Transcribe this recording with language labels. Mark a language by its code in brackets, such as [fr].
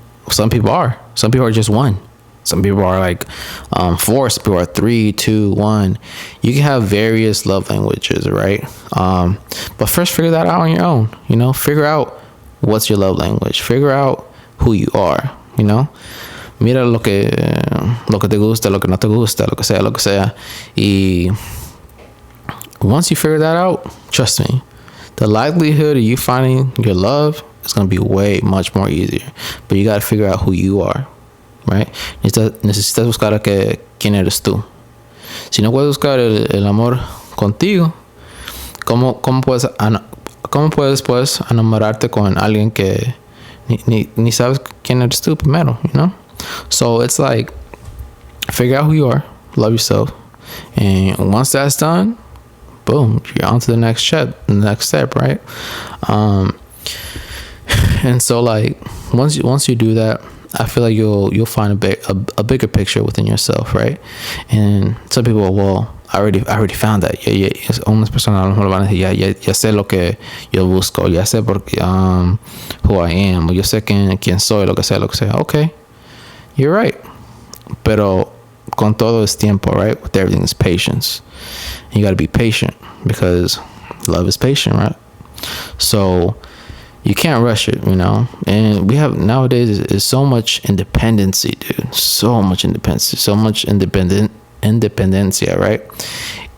[en] Some people are just 1. Some people are like 4. Some people are 3, 2, 1. You can have various love languages, right? But first figure that out on your own. Figure out what's your love language. Figure out who you are. [es] Mira lo que te gusta, lo que no te gusta, lo que sea. [en] Y once you figure that out, trust me, the likelihood of you finding your love is going to be way much more easier. But you got to figure out who you are, right? [es] Necesitas buscar quién eres tú. Si no puedes buscar el amor contigo, ¿cómo puedes pues enamorarte con alguien que ni sabes quién eres tú primero, [en] So it's like, figure out who you are, love yourself, and once that's done, boom, you're on to the next step, right? And so like once you do that, I feel like you'll find a bigger picture within yourself, right? And some people, well, I already found that. [es] Ya unas personas a lo mejor van a decir, ya sé lo que yo busco, ya sé [en] who I am, [es] o yo sé quién soy, lo que sea. [en] Okay, you're right. [es] Pero con todo es tiempo, right? [en] With everything is patience. You got to be patient because love is patient, right? So you can't rush it, And we have nowadays is so much independency, dude. So much independency, so much independencia, right?